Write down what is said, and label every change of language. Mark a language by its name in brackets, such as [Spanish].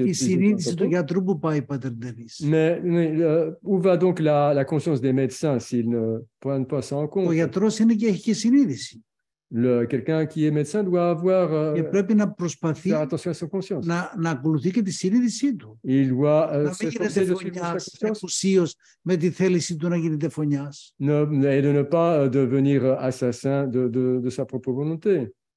[Greek] Η συνείδηση του γιατρού που πάει, Πάτερ Ντενίς. [French] Où va donc la conscience des médecins s'ils ne prennent pas ça en compte? [Greek] Ο γιατρός είναι και έχει και συνείδηση. [French] Quelqu'un qui est médecin doit avoir [Greek] και πρέπει να προσπαθεί να ακολουθεί και τη συνείδησή του. Να μην γίνεται φωνιάς εκουσίως με τη θέληση του να γίνεται φωνιάς. [French] Et de ne pas devenir assassin de sa propre volonté.